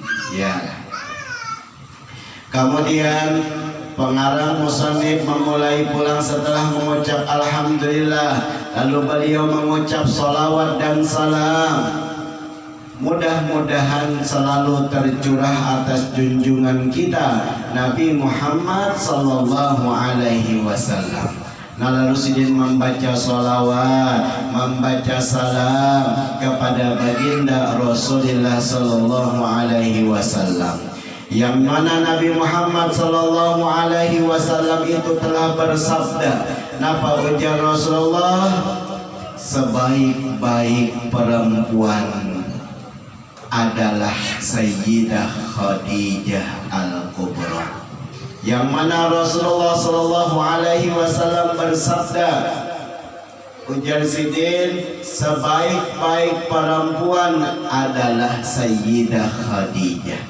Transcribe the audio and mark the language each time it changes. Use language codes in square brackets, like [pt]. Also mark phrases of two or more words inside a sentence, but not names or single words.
[id] Kemudian pengarang musannif memulai pulang setelah mengucap alhamdulillah, lalu beliau mengucap salawat dan salam. Mudah-mudahan selalu tercurah atas junjungan kita Nabi Muhammad [ar] صلى الله عليه وسلم. [id] Nah, lalu Sidin membaca salawat, membaca salam kepada baginda Rasulullah sallallahu [ar] عليه وسلم, [id] yang mana Nabi Muhammad [ar] صلى الله عليه [id] wasallam itu telah bersabda, napa ujar Rasulullah, sebaik-baik perempuan adalah Sayyidah Khadijah Al-Kubra, yang mana Rasulullah [ar] صلى الله عليه وسلم [id] bersabda, ujar Sidin, sebaik-baik perempuan adalah Sayyidah Khadijah.